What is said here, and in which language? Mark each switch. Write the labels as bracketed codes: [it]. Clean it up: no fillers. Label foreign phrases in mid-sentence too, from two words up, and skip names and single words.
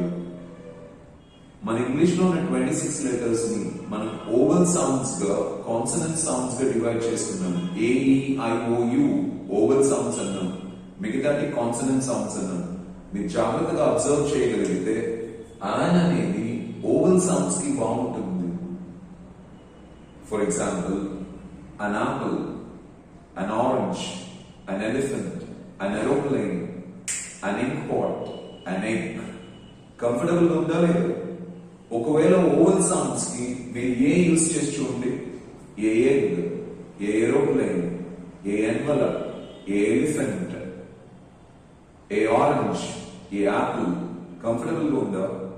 [te] మన ఇంగ్లీష్ లో ఉన్న 26 లెటర్స్ ని మనం [en] vowel sounds [te] గా, [en] consonant sounds [te] గా డివైడ్ చేసుకున్నాం. AEIOU [en] vowel sounds [te] అన్నాం, మిగతాటి [en] consonant sounds [te] అన్నాం. మీరు జాగ్రత్తగా అబ్జర్వ్ చేయగలిగితే ఆన్ అనేది [en] vowel sounds [te] కి బాగుంటుంది. [en] for example, an apple, an orange, an elephant, an aeroplane, an inkpot, an egg. [te] కంఫర్టబుల్ గా ఉందా లేదు? ఒకవేళ [en] vowel sounds [te] కి మీరు ఏ యూజ్ చేసి చూడండి, [en] a egg, a aeroplane, a envelope, a elephant, a orange, a apple, [te] కంఫర్టబుల్ గా ఉందా?